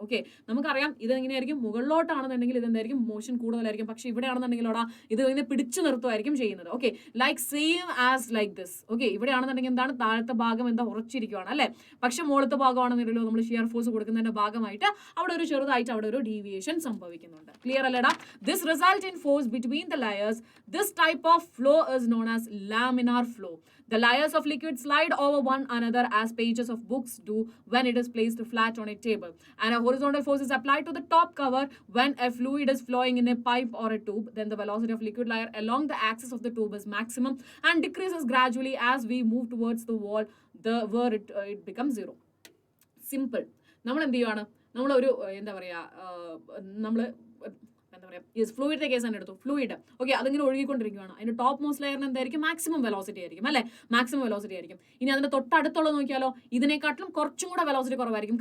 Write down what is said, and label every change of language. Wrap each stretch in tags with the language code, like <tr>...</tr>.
<ml>Okay, നമുക്കറിയാം ഇത് എങ്ങനെയായിരിക്കും, മുകളിലോട്ടാണെന്നുണ്ടെങ്കിൽ ഇതെന്തായിരിക്കും, മോഷൻ കൂടുതലായിരിക്കും. പക്ഷെ ഇവിടെ ആണെന്നുണ്ടെങ്കിൽ ഇത് ഇതിനെ പിടിച്ചു നിർത്തുമായിരിക്കും ചെയ്യുന്നത്. Okay,</ml> <en>Like same as like this.</en> <ml>Okay, ഇവിടെ ആണെന്നുണ്ടെങ്കിൽ എന്താണ്, താഴത്തെ ഭാഗം എന്താ ഉറച്ചിരിക്കുകയാണ് അല്ലേ. പക്ഷെ മുകളിലത്തെ ഭാഗമാണെന്നുണ്ടല്ലോ നമ്മൾ ഷിയർ ഫോഴ്സ് കൊടുക്കുന്നതിന്റെ ഭാഗമായിട്ട് അവിടെ ഒരു ചെറുതായിട്ട് അവിടെ ഒരു ഡീവിയേഷൻ സംഭവിക്കുന്നുണ്ട്. ക്ലിയർ അല്ലേടാ?</ml> <en>This result in force between the layers. This type of flow is known as laminar flow. The layers of liquid slide over one another as pages of books do when it is placed flat on a table. And a horizontal force is applied to the top cover when a fluid is flowing in a pipe or a tube. Then the velocity of liquid layer along the axis of the tube is maximum and decreases gradually as we move towards the wall where it becomes zero. Simple.</en> <ml>നമ്മൾ എന്ത് ചെയ്യുവാണ്, നമ്മളൊരു എന്താ പറയുക, നമ്മൾ എന്താ പറയുക, ഫ്ലൂയിഡിന്റെ case തന്നെ എടുത്തു. ഫ്ലൂയിഡ് ഓക്കെ, അതിങ്ങനെ ഒഴുകിക്കൊണ്ടിരിക്കുകയാണ്. അതിന്റെ ടോപ്പ് മോസ്റ്റ് ലെയറിന് എന്തായിരിക്കും, മാക്സിമം വെലോസിറ്റി ആയിരിക്കും അല്ലേ, മാക്സിമം വെലോസിറ്റി ആയിരിക്കും. ഇനി അതിന്റെ തൊട്ടടുത്തുള്ളത് നോക്കിയാലോ, ഇതിനെക്കാട്ടിലും കുറച്ചും കൂടെ വെലോസിറ്റി കുറവായിരിക്കും.</ml>